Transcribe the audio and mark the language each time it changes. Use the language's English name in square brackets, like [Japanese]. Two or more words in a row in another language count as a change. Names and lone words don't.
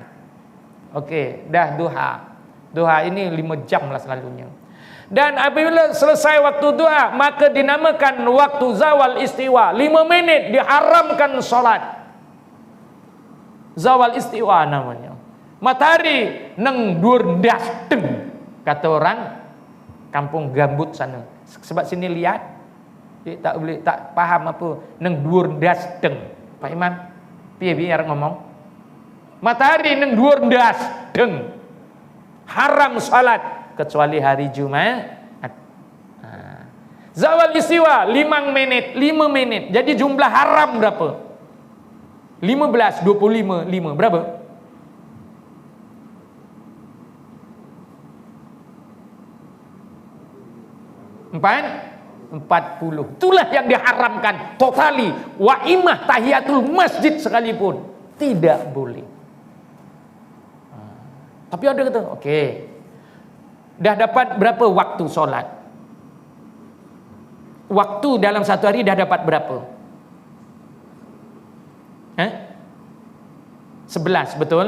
[Malay] Okey, dah duha. Duha ini 5 jam lah selalunya. Dan apabila selesai waktu duha, maka dinamakan waktu zawal istiwa. 5 menit diharamkan solat. Zawal istiwa namanya. Matahari neng durdas teng, kata orang kampung gambut sana. Sebab sini lihat, dia tak faham apa neng durdas teng. Pak Iman, biar ngomong. Matahari neng durdas teng. Haram salat kecuali hari Jumat. Zawal istiwa 5 menit. Jadi jumlah haram berapa? 15, 25, 5. Berapa? 40. Itulah yang diharamkan totali. Wa imah tahiyatul masjid sekalipun tidak boleh. Tapi ada kata, okey. Dah dapat berapa waktu solat? Waktu dalam satu hari dah dapat berapa? 11, betul?